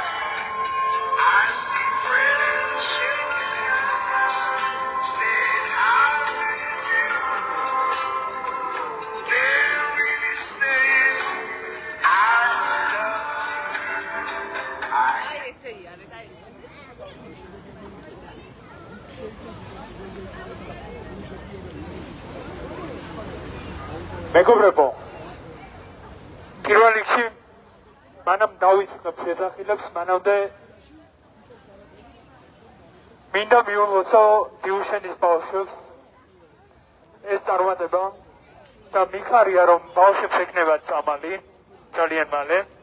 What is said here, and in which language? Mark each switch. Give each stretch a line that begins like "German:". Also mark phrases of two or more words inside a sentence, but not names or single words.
English: I see friends shaking hands, saying how do you do? They're really saying I love you.
Georgian: მეგობრებო, პირველ რიგში მანამ დავიწყებ შედახილებს, მანამდე მინდა მიულოცო დიუშენის ბავშვებს ეს წარმატება და მიხარია, რომ ბავშვებს ეკნებათ წამალი ძალიან მალე.